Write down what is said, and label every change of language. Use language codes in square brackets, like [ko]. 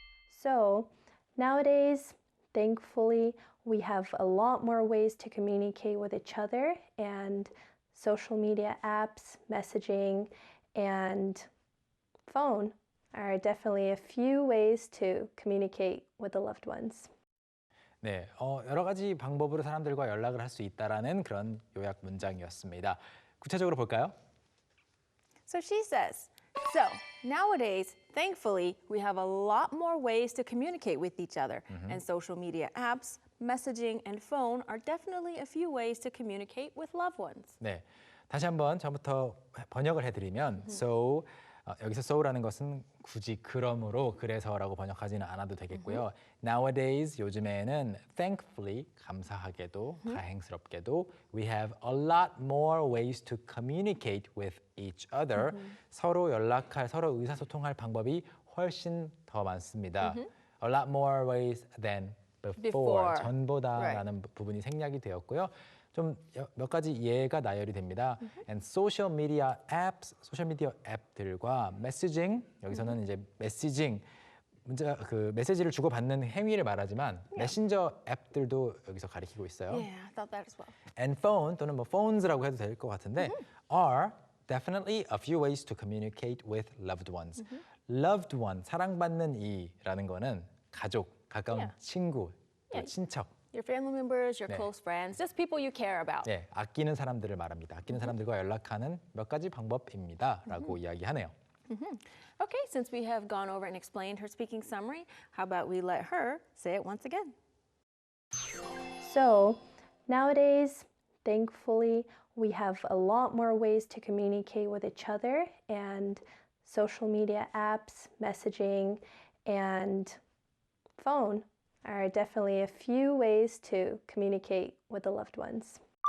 [en] So, nowadays, thankfully, we have a lot more ways to communicate with each other, and social media apps, messaging, and phone are definitely a few ways to communicate with the loved ones. [ko] 네, 여러 가지 방법으로 사람들과 연락을 할 수 있다라는 그런 요약 문장이었습니다. 구체적으로 볼까요? [en] So she says, so nowadays, thankfully, we have a lot more ways to communicate with each other. And social media apps, messaging, and phone are definitely a few ways to communicate with loved ones. [ko] 네, 다시 한번 처음부터 번역을 해드리면 so 여기서 so라는 것은 굳이 그러므로 그래서라고 번역하지는 않아도 되겠고요. [en] Nowadays [ko] 요즘에는 [en] thankfully [ko] 감사하게도 다행스럽게도 [en] we have a lot more ways to communicate with each other. [ko] 서로 연락할 서로 의사소통할 방법이 훨씬 더 많습니다. [en] A lot more ways than before. [ko] 전보다라는 부분이 생략이 되었고요. 좀 몇 가지 예가 나열이 됩니다. [en] And social media apps, [ko] 소셜미디어 앱들과 messaging, 여기서는 이제 메시징, 문자 그 메시지를 주고받는 행위를 말하지만 메신저 앱들도 여기서 가리키고 있어요. [en] Yeah, I thought that as well. And phone [ko] 또는 뭐 phones라고 해도 될 것 같은데 [en] are definitely a few ways to communicate with loved ones. [ko] Loved one, 사랑받는 이라는 거는 가족, 가까운 친구, 또 친척. [en] Your family members, your [ko] 네. [en] close friends, just people you care about. [ko] 네, 아끼는 사람들을 말합니다. 아끼는 사람들과 연락하는 몇 가지 방법입니다라고 이야기하네요. [en] Okay, since we have gone over and explained her speaking summary, how about we let her say it once again? So, nowadays, thankfully, we have a lot more ways to communicate with each other, and social media apps, messaging, and phone are definitely a few ways to communicate with the loved ones.